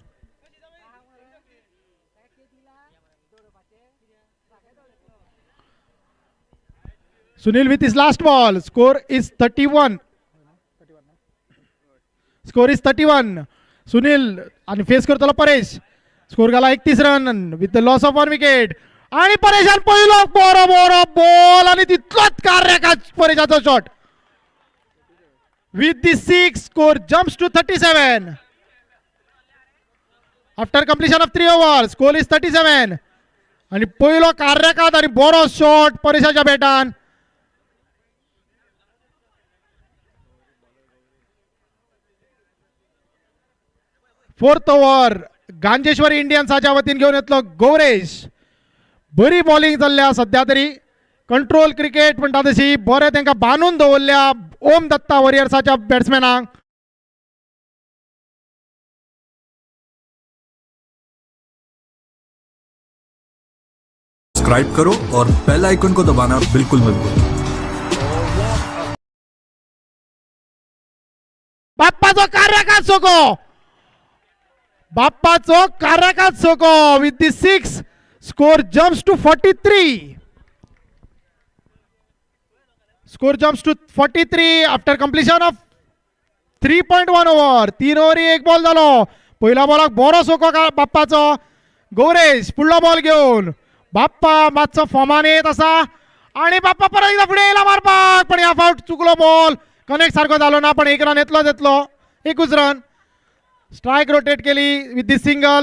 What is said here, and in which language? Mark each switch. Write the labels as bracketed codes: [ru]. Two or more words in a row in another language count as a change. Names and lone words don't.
[en] Sunil with his last ball. Score is 31. Score is 31. [kok] सुनील आणि फेस करतलो परेश. स्कोर घाला [en] 31 run with the loss of 1 wicket. [kok] आणि परेशान पहिलो बरो बरो बॉल आणि तितलोच कार्य परेशाचा शॉट. [en] With the 6, score jumps to 37. After completion of 3 overs, score is 37. [kok] आणि पहिलो कार्यकात आणि बरो शॉट परेशाच्या बॅटान. [en] fourth over [kok] गांजेश्वरी इंडियन्साच्या वतीन घेऊन येतलो गौरेश. बरी बॉलिंग जाल्ल्या सध्या तरी. [en] control cricket [kok] म्हणटा तशी बरे तांकां बांदून दवरल्या ओम दत्ता वॉरियर्साच्या बॅट्समॅनांक. [hi] सब्सक्राइब करो और [en] bell icon [hi] को दबाना बिल्कुल मत भूलो. [kok] बाप्पाचो कार्यकात सोको. बाप्पाचो कार्यकात सोको. [en] With the 6, score jumps to 43. Score jumps to 43 after completion of 3.1 over. [kok] 3 ओव्हरी 1 बॉल झालो. पहिला बॉलाक बरो सोको बाप्पाचो. गौरेश पुढलो बॉल घेऊन. बाप्पा मातसो फॉर्मान येत असा आणि बाप्पा परत एकदा पुढे येयला मारपाक पण या फाउट चुकलो बॉल. कनेक्ट सारखो झालो ना पण 1 रन येतलो. 21 रन. [en] strike rotate [kok] केली [en] with the single.